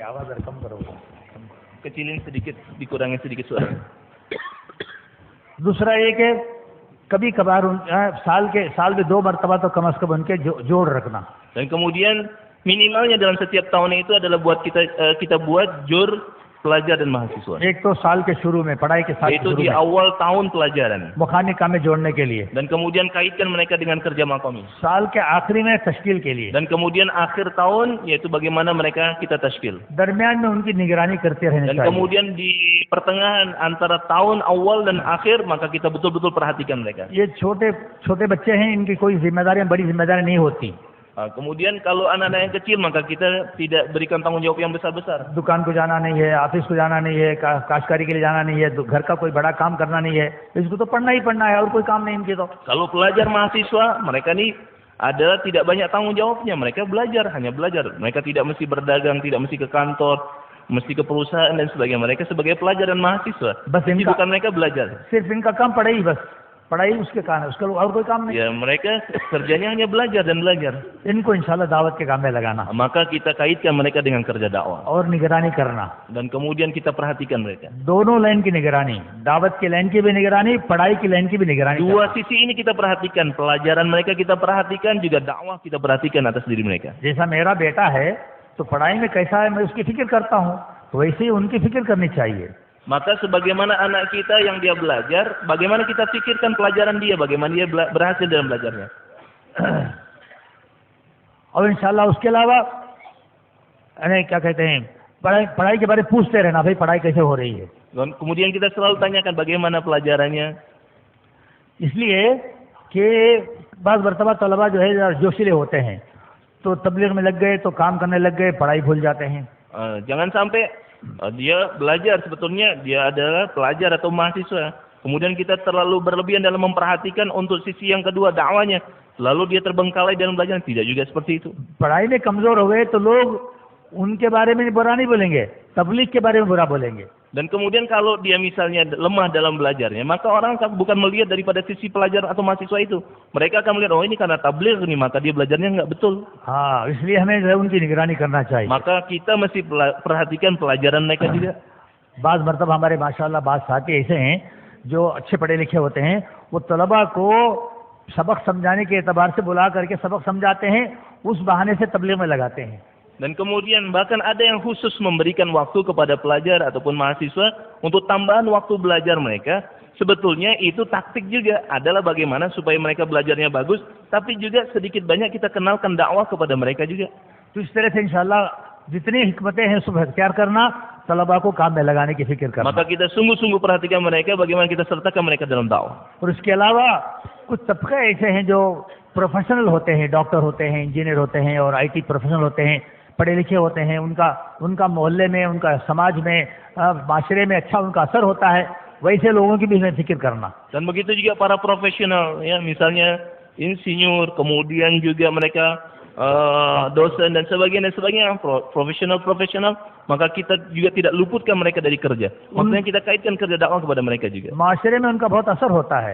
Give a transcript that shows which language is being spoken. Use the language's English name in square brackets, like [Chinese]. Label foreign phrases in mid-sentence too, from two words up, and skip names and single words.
[Indonesian] Kecilin sedikit, dikurangin sedikit suara. [Hindi] दूसरा ये कि कभी कभार साल में 2 मरतबा तो कम से कम उनके जोड़ रखना। [Indonesian] Dan kemudian minimalnya dalam setiap tahun itu adalah buat kita buat jur pelajar dan mahasiswa. [Hindi] एक तो साल के शुरू में पढ़ाई के साथ [Indonesian] Yaitu [Hindi] शुरू [Indonesian] di [Hindi] में [Indonesian] awal tahun pelajaran. [Hindi] मुखानिका में जोड़ने के लिए, [Indonesian] Dan kemudian kaitkan mereka dengan kerja makomi. [Hindi] साल के आखिरी में तश्कील के लिए, [Indonesian] Dan kemudian akhir tahun yaitu bagaimana mereka kita tashkil. [Hindi] दरमियान में उनकी निगरानी करते रहने [Indonesian] Dan [Hindi] चाहिए। [Indonesian] kemudian di pertengahan antara tahun awal dan akhir maka kita betul-betul perhatikan mereka. [Hindi] ये छोटे छोटे बच्चे हैं, इनकी कोई जिम्मेदारियां बड़ी जिम्मेदारी नहीं होती। [Indonesian] Kemudian kalau anak-anak yang kecil maka kita tidak berikan tanggung jawab yang besar-besar. [Hindi] दुकान को जाना नहीं है, ऑफिस को जाना नहीं है, काश्तकारी के लिए जाना नहीं है, घर का कोई बड़ा काम करना नहीं है, इसको तो पढ़ना ही पढ़ना है और कोई काम नहीं इनके तो। [Indonesian] Kalau pelajar mahasiswa mereka ini adalah tidak banyak tanggung jawabnya, mereka belajar, hanya belajar. Mereka tidak mesti berdagang, tidak mesti ke kantor, mesti ke perusahaan dan sebagainya. Mereka sebagai pelajar dan mahasiswa. [Hindi] बस इनका [Indonesian] Bukan mereka belajar. [Hindi] सिर्फ इनका काम पढ़ाई, बस पढ़ाई उसके कारण, उसका और कोई काम नहीं। [Indonesian] Ya mereka kerjanya hanya belajar dan belajar. [Hindi] इनको इंशाल्लाह दावत के काम में लगाना [Indonesian] Maka kita kaitkan mereka dengan kerja dakwah. [Hindi] और निगरानी करना, [Indonesian] Dan kemudian kita perhatikan mereka. [Hindi] दोनों लाइन की निगरानी, दावत की लाइन की भी निगरानी, पढ़ाई की लाइन की भी निगरानी [Indonesian] Dua sisi ini kita perhatikan. Pelajaran mereka kita perhatikan, juga dakwah kita perhatikan atas diri mereka. [Hindi] जैसा मेरा बेटा है तो पढ़ाई में कैसा है मैं उसकी फिक्र करता हूँ, तो वैसे ही उनकी फिक्र करनी चाहिए। [Indonesian] Maka sebagaimana anak kita yang dia belajar, bagaimana kita pikirkan pelajaran dia, bagaimana dia berhasil dalam belajarnya. [Hindi] और इंशाल्लाह उसके अलावा अरे क्या कहते हैं, पढ़ाई के बारे में पूछते रहना, भाई पढ़ाई कैसे हो रही है। [Indonesian] Dan kemudian kita selalu tanyakan bagaimana pelajarannya. [Hindi] इसलिए कि बाज़ मरतबा तलबा जो है जोशीले होते हैं, तो तबलीग में लग गए तो काम करने लग गए, पढ़ाई भूल जाते हैं। [Indonesian] Jangan sampai dia belajar, sebetulnya dia adalah pelajar atau mahasiswa. Kemudian kita terlalu berlebihan dalam memperhatikan untuk sisi yang kedua dakwanya. Lalu dia terbengkalai dalam belajar. Tidak juga seperti itu. [Hindi] पढ़ाई में कमजोर हो गए तो लोग उनके बारे में बुरा नहीं बोलेंगे, तबलीग के बारे में बुरा बोलेंगे। [Indonesian] Dan kemudian kalau dia misalnya lemah dalam belajarnya, maka orang bukan melihat daripada sisi pelajar atau mahasiswa itu. Mereka akan melihat, oh ini karena tabligh nih, maka dia belajarnya nggak betul. [Hindi] हाँ, इसलिए हमें जो है उनकी निगरानी करना चाहिए। [Indonesian] Maka kita mesti perhatikan pelajaran mereka juga. [Hindi] बाज़ मरतबा हमारे माशाअल्लाह बाज़ साथी ऐसे हैं जो अच्छे पढ़े लिखे होते हैं, वो तलबा को सबक समझाने के एतबार से बुला करके सबक समझाते हैं, उस बहाने से तबलीग में लगाते हैं। [Indonesian] Dan kemudian bahkan ada yang khusus memberikan waktu kepada pelajar ataupun mahasiswa untuk tambahan waktu belajar mereka. Sebetulnya itu taktik juga adalah bagaimana supaya mereka belajarnya bagus, tapi juga sedikit banyak kita kenalkan dakwah kepada mereka juga. [Hindi] तो इस तरह से इंशाअल्लाह जितनी हिकमतें हैं सब इख्तियार करना, तलबा को काम में लगाने की फिक्र करना। [Indonesian] Maka kita sungguh-sungguh perhatikan mereka, bagaimana kita sertakan mereka dalam dakwah. [Hindi] और इसके अलावा कुछ तबके ऐसे हैं जो प्रोफेशनल होते हैं, डॉक्टर होते हैं, इंजीनियर होते हैं और [English] IT professional [Hindi] होते हैं, पढ़े लिखे होते हैं, उनका मोहल्ले में, उनका समाज में, माशरे में अच्छा उनका असर होता है, वैसे लोगों की भी हमें फिक्र करना। [Indonesian] Dan begitu juga para profesional, ya misalnya insinyur, kemudian juga mereka dosen dan sebagainya, profesional, maka kita juga tidak luputkan mereka dari kerja. Maksudnya kita kaitkan kerja dakwah kepada mereka juga. [Hindi] माशरे में उनका बहुत असर होता है,